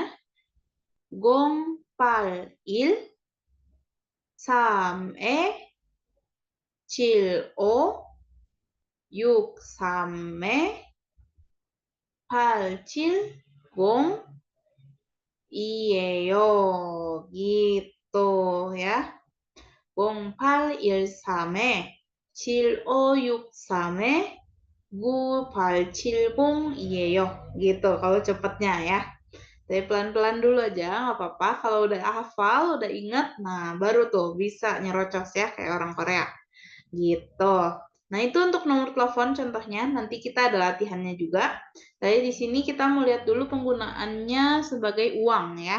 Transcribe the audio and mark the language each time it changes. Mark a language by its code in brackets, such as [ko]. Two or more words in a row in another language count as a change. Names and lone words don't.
[ko] 공 팔 일, 삼 칠 오, 육 삼 팔 칠 공이에요. [id] Gitu ya. [ko] 공 팔 일 삼 에 7563에 9870이에요. [id] Gitu kalau cepatnya ya. Tapi pelan-pelan dulu aja, nggak apa-apa. Kalau udah hafal, udah ingat, nah baru tuh bisa nyerocos ya kayak orang Korea. Gitu. Nah, itu untuk nomor telepon contohnya. Nanti kita ada latihannya juga. Tapi di sini kita mau lihat dulu penggunaannya sebagai uang ya.